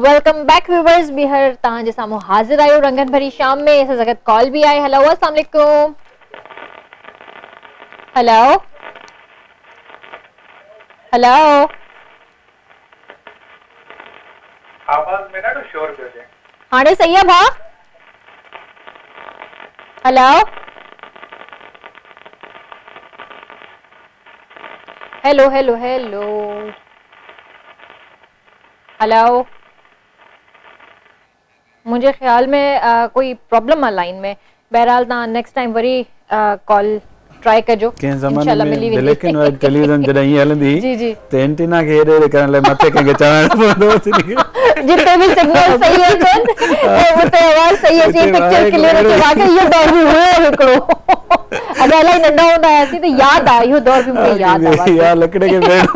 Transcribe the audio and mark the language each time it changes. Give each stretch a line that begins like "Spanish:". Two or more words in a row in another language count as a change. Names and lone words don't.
English: welcome back viewers,
Sindhi: ॿीहर तव्हांजे साम्हूं हाज़िर आहियो रंगन भरी शाम में। असां सां गॾु कॉल बि आहे। हेलो
Arabic: السلام علیکم.
Sindhi: हेलो हेलो, आवाज़ में ॾाढो शोर पियो अचे। हाणे सही आहे भाउ? हेलो हेलो हेलो हेलो हेलो,
Urdu: مجھے خیال میں کوئی
Sindhi: प्रॉब्लम आहे लाइन में। बहरहाल तव्हां
English: next time
Sindhi: वरी
English: call try
Sindhi: कजो, इंशाल्लाह मिली वेंदी।
English: black and white television
Sindhi: जॾहिं हीअं हलंदी त एंटीना खे हेॾे हेॾे करण लाइ मथे कंहिंखे चवणो पवंदो हो। जिते भी सिग्नल सही अचनि उते आवाज़ सही अचे,
English: picture clear
Sindhi: अचे। वाकई इहो दौर बि हुयो हिकिड़ो, असां इलाही नंढा हूंदा हुआसीं त यादि आहे, इहो दौर बि मूंखे यादि आहे। या लकड़े खे